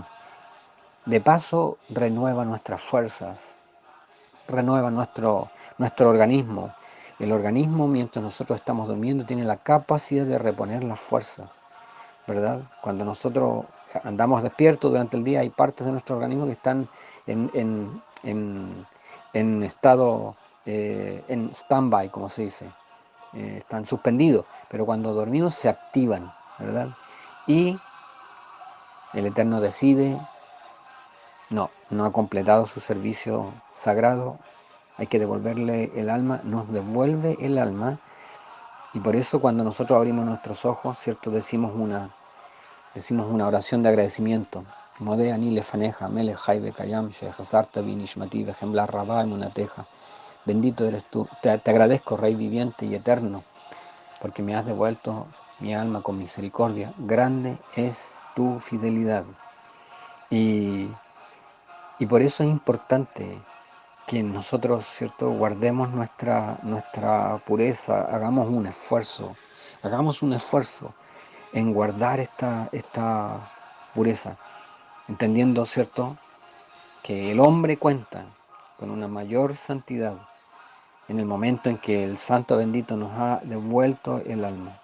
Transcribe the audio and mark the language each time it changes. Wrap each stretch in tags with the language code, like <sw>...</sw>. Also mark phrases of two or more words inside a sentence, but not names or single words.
<es>De paso, renueva nuestras fuerzas, renueva nuestro organismo. El organismo, mientras nosotros estamos durmiendo, tiene la capacidad de reponer las fuerzas, ¿verdad? Cuando nosotros andamos despiertos durante el día, hay partes de nuestro organismo que están en estado, en stand-by, como se dice, están suspendidos, pero cuando dormimos se activan, ¿verdad? Y el Eterno decide, no ha completado su servicio sagrado, hay que devolverle el alma, nos devuelve el alma, y por eso cuando nosotros abrimos nuestros ojos, ¿cierto? Decimos una oración de agradecimiento.</es> <he>מודה אני לפניך מלך חי וקים שהחזרת בנשמתי בחמלה רבה אמונתך.</he> <es>Bendito eres tú. Te agradezco, Rey viviente y eterno, porque me has devuelto mi alma con misericordia. Grande es tu fidelidad. Y, y por eso es importante que nosotros, ¿cierto?, guardemos nuestra pureza, hagamos un esfuerzo en guardar esta pureza, entendiendo, ¿cierto?, que el hombre cuenta con una mayor santidad en el momento en que el Santo Bendito nos ha devuelto el alma.</es>